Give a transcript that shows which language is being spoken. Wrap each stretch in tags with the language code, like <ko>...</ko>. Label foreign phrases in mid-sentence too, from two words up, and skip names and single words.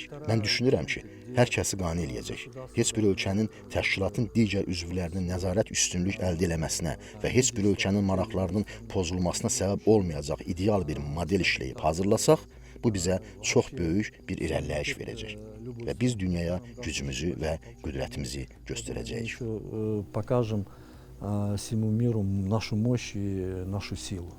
<az>Mən düşünürəm ki, hər kəsi qane eləyəcək. Heç bir ölkənin təşkilatın digər üzvlərinin nəzarət üstünlük əldə eləməsinə və heç bir ölkənin maraqlarının pozulmasına səbəb olmayacaq ideal bir model işləyib hazırlasaq, bu bizə çox böyük bir irəliləyiş verəcək və biz dünyaya gücümüzü və qüdrətimizi göstərəcəyik.</az> <ru>Покажем всему миру нашу мощь и нашу силу.</ru>